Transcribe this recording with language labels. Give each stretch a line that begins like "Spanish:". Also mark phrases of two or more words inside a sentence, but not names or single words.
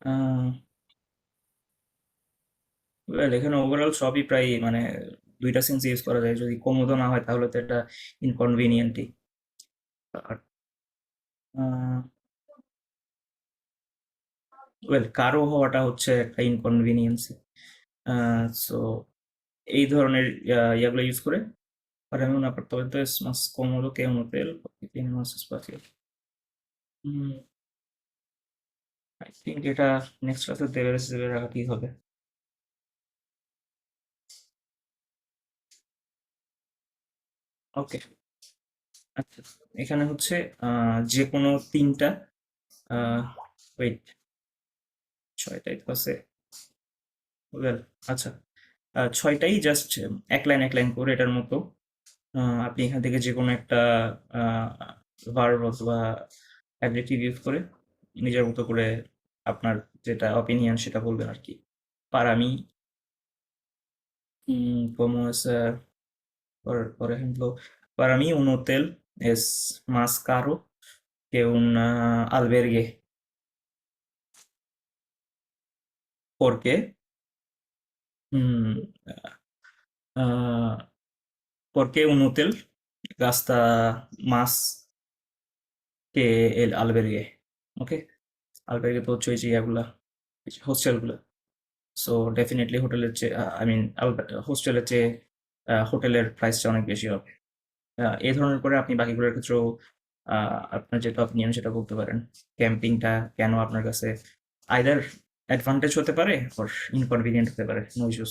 Bangla: ওয়েল এখানে ওভারঅল সবই প্রায় মানে দুইটা সেন্স ইউজ করা যায়, যদি কোমোদো না হয় তাহলে তো এটা ইনকনভিনিয়েন্টই। আর ওয়েল কারো হওয়াটা হচ্ছে একটা ইনকনভিনিয়েন্সি। সো এই ধরনের ইয়াগুলো ইউজ করে
Spanish: para mí un apartamento es más cómodo que un hotel porque tiene más espacio.
English: I think
Bangla: এটা
English: next class
Bangla: দেবে হিসেবে রাখাতেই হবে। ওকে, আচ্ছা এখানে হচ্ছে যে কোনো তিনটা ওয়েট ছয়টাই তো আছে। ওয়েল আচ্ছা, ছয়টাই জাস্ট এক লাইন এক লাইন করে এটার মতো। আপনি এখান থেকে যে কোনো একটা ভার্ব অথবা অ্যাডজেক্টিভ ইউজ করে নিজের মতো করে আপনার যেটা অপিনিয়ন সেটা বলবেন আর কি।
Spanish: Para mí, como es, por ejemplo, para mí un hotel es más caro que un albergue. ¿Por qué? Mm, ah, porque un hotel gasta más que el albergue.
Bangla: ¿Ok? Albergue তো হচ্ছে ওই যে ইয়াগুলা হোস্টেলগুলা। সো ডেফিনেটলি হোটেলের চেয়ে
English: I mean
Bangla: হোস্টেলের চেয়ে হোটেলের প্রাইসটা অনেক বেশি হবে। এই ধরনের করে আপনি বাকিগুলোর ক্ষেত্রেও আপনার যেটা অপিনিয়ন সেটা বলতে পারেন। ক্যাম্পিংটা কেন আপনার কাছে
English: either advantage
Bangla: হতে পারে অর ইনকনভিনিয়েন্ট হতে পারে,
English: no issues.